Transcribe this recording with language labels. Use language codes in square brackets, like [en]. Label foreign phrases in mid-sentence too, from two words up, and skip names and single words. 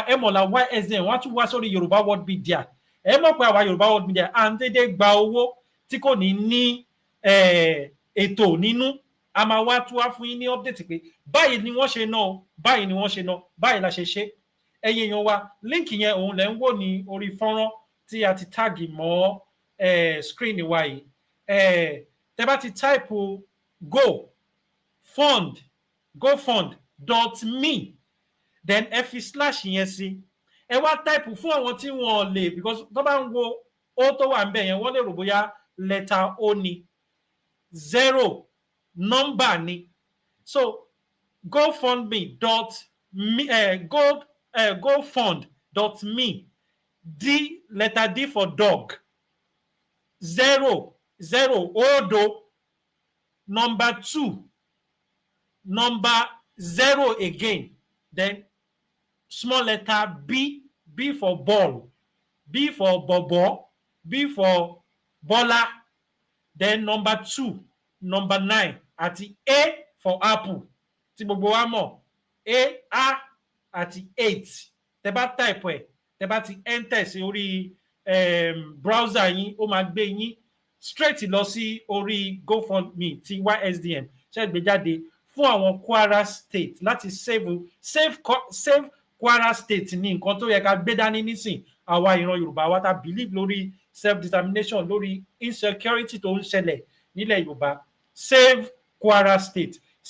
[yo] Ẹ̀mọ̀lá YSN wọ́n á tún wá sórí Yoruba World Media ẹ mọ̀ pé àwa Yoruba World Media à ń dédé gba owó tí kò ní ètò nínú a máa wá tún wá fún yín ní update pé báyìí ni wọ́n ṣe ná báyìí ni wọ́n ṣe ná báyìí la ṣe ṣe ẹ̀yin èèyàn wa líǹkì yẹn òun lẹ ń wò ní orí fọ́nrán tí a ti táàgì mọ́ screen wa yìí tẹ́ bá ti type gofund.me then ẹ fi slash yẹn sí ẹ wá type fún àwọn tí wọ́n lè because tó bá ń wo ó tó wà ń bẹ̀ yẹn wọ́n lè rò bóyá lẹ́tà O ni 0 number ni so [en] gofund.me letter D for dog 0 odo number 2 number 0 again then small letter B for ball B for bobo B for bola then number 2 number 9 [yo] àti [en] A for apple [yo] tí gbogbo wa mọ̀ A àti 8 tẹ́ bá type ẹ̀ tẹ́ bá ti enter sí orí browser yín ó máa gbé yín straight lọ sí orí GoFundMe ti YSDM ṣe gbé jáde fún àwọn Kwara State láti save Kwara State ní nǹkan tó yẹ ká gbé dání nísìn àwa ìran Yorùbá wa ta believe lórí [en] self determination [yo] lórí insecurity tó ń ṣẹlẹ̀ nílẹ̀ Yorùbá save Kwara State